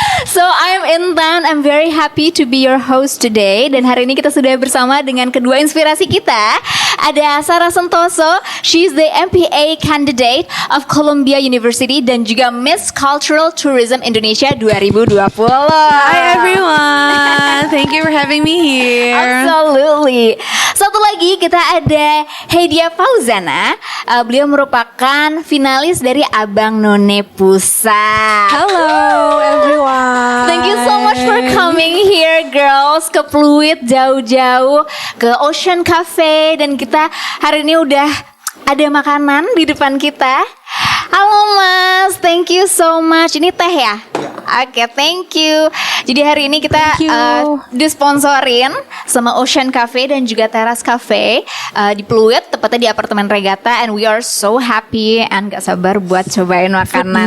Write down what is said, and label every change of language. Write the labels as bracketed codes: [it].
[en] So I'm Intan, I'm very happy to be your host today. [id] Dan hari ini kita sudah bersama dengan kedua inspirasi kita. [en] Ada Sarah Santoso, she's the MPA candidate of Columbia University dan juga Miss Cultural Tourism Indonesia 2020. Hi everyone, thank you for having me here. [id] Absolutely. Satu lagi kita ada Heidia Fauzana. Beliau merupakan finalis dari Abang None Pusat. [en] Hello everyone. Thank you so much for coming here, girls. [id] Ke Pluit jauh-jauh, ke Ocean Cafe, dan kita hari ini udah ada makanan di depan kita. Halo Mas, [en] thank you so much. [id] Ini teh ya? Oke, [en] thank you. [id] Jadi hari ini kita disponsorin sama Ocean Cafe dan juga Teras Cafe di Pluit, tepatnya di apartemen Regata, [en] and we are so happy [id] and gak sabar buat cobain makanannya.